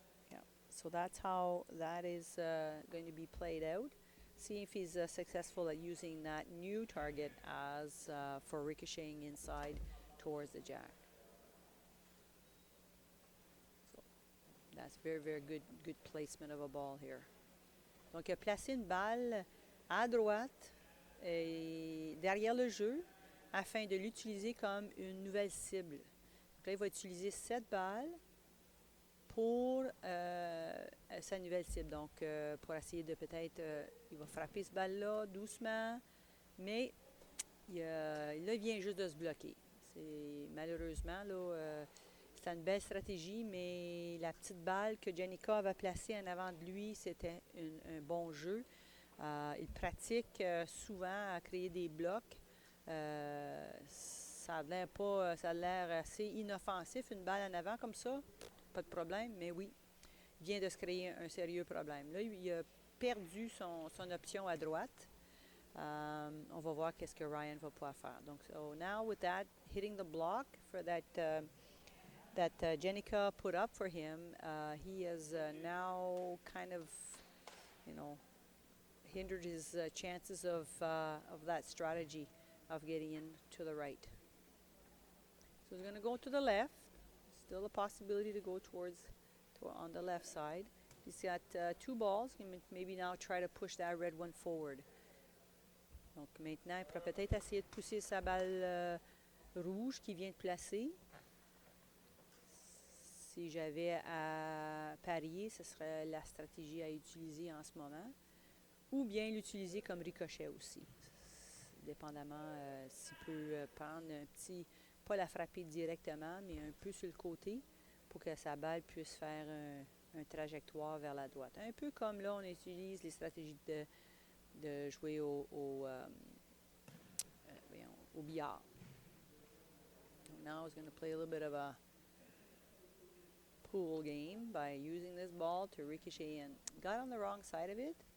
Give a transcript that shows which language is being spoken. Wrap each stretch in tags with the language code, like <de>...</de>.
<en>Yeah, so that's how that is going to be played out. See if he's successful at using that new target as for ricocheting inside towards the jack. So that's very, very good placement of a ball here.</en> <fr>Donc, il a placé une balle à droite et derrière le jeu afin de l'utiliser comme une nouvelle cible. Donc là, il va utiliser cette balle pour sa nouvelle cible. Donc, pour essayer de peut-être, il va frapper cette balle-là doucement, mais là, il vient juste de se bloquer. Malheureusement, là, C'était une belle stratégie, mais la petite balle que Jennica avait placée en avant de lui, c'était un bon jeu. Il pratique souvent à créer des blocs. Ça a l'air pas, ça a l'air assez inoffensif, une balle en avant comme ça, pas de problème, mais oui, il vient de se créer un sérieux problème. Là, il a perdu son option à droite. On va voir qu'est-ce que Ryan va pouvoir faire.</fr> <en>Donc, so now with that, hitting the block for that Jennica put up for him, he has now kind of, you know, hindered his chances of that strategy of getting in to the right. So he's going to go to the left. Still a possibility to go on the left side. He's got 2 balls. He can maybe now try to push that red one forward.</en> <fr>Donc maintenant, il pourrait peut-être essayer de pousser sa balle rouge qu'il vient de placer. Si j'avais à parier, ce serait la stratégie à utiliser en ce moment. Ou bien l'utiliser comme ricochet aussi. Dépendamment s'il peut prendre un petit, pas la frapper directement, mais un peu sur le côté pour que sa balle puisse faire un trajectoire vers la droite. Un peu comme là, on utilise les stratégies de jouer au billard.</fr> <en>So now he's going to play a little bit of a pool game by using this ball to ricochet in. Got on the wrong side of it.</en>